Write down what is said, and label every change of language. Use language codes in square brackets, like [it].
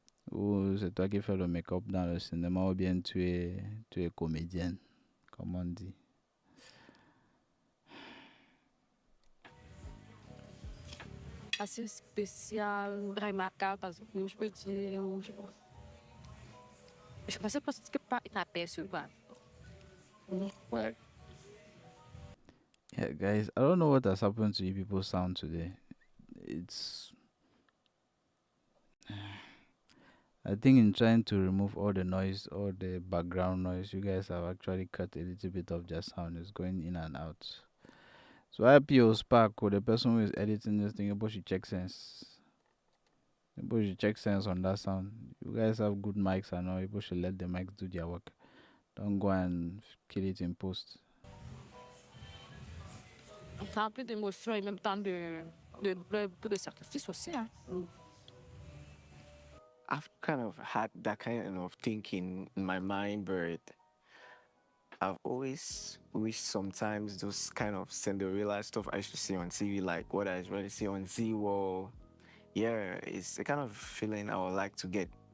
[fr] Ou c'est toi qui fais le make-up dans le cinéma ou bien tu es comédienne, comme on dit. Assez spécial, remarquable, parce que je peux dire, je pensais presque pas inaperçu, quoi. Ouais. [en] Yeah, guys, I don't know what has happened to you people's sound today. It's I think in trying to remove all the noise, all the background noise, you guys have actually cut a little bit of their sound. It's going in and out. So IPO Spark or the person who is editing this thing, able to check sense. Able to check sense on that sound. You guys have good mics and all. Able to let the mics do their work. Don't go and kill it in post. [fr] rempli d'émotions et en même temps de sacrifices aussi. Hein. [en] I've kind of had that kind of thinking in my mind, but I've always wished sometimes those kind of Cinderella stuff I used to see on TV, like what I really see on Z-Wall. Yeah, it's the kind of feeling I would like to get.